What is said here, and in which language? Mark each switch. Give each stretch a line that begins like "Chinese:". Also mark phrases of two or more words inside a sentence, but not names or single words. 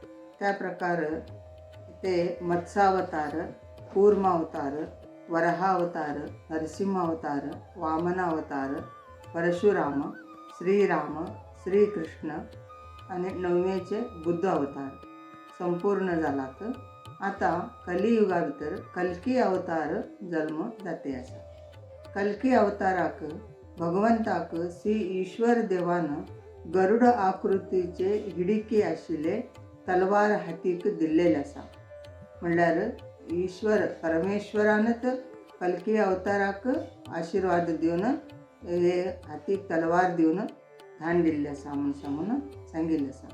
Konkani: त्या प्रकार ते मत्स्यावतार, कूर्मावतार, वराहावतार, नरसिंहावतार, वामनावतार, परशुराम, श्रीराम, श्रीकृष्ण आणि 9वेचे बुद्ध अवतार संपूर्ण झालात. आता कलियुगा भितर कल्की अवतार जन्म जाते असा. कल्की अवताराक भगवंताक श्री ईश्वर देवान गरुड आकृतीचे हिडिके आशिल्ले तलवार हातीक दिल्लेले असा. म्हणल्यार ईश्वर परमेश्वरानच कल्की अवताराक आशीर्वाद दिवन हे हातीक तलवार दिवन धान दिल्ले असा म्हणून सांगून सांगिल्लें असा.